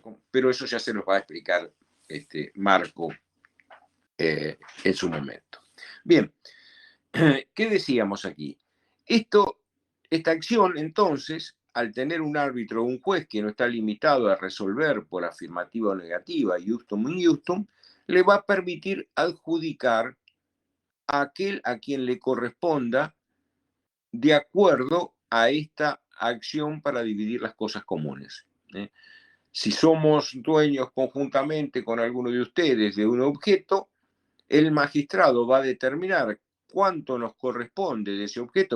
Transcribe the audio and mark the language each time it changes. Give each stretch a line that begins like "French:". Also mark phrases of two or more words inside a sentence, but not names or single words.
Spanish: Pero eso ya se nos va a explicar Marco en su momento. Bien, ¿qué decíamos aquí? Esta acción, entonces, al tener un árbitro o un juez que no está limitado a resolver por afirmativa o negativa,
Latin: justum in justum,
Spanish: le va a permitir adjudicar a aquel a quien le corresponda de acuerdo a esta acción para dividir las cosas comunes. Si somos dueños conjuntamente con alguno de ustedes de un objeto, el magistrado va a determinar cuánto nos corresponde de ese objeto.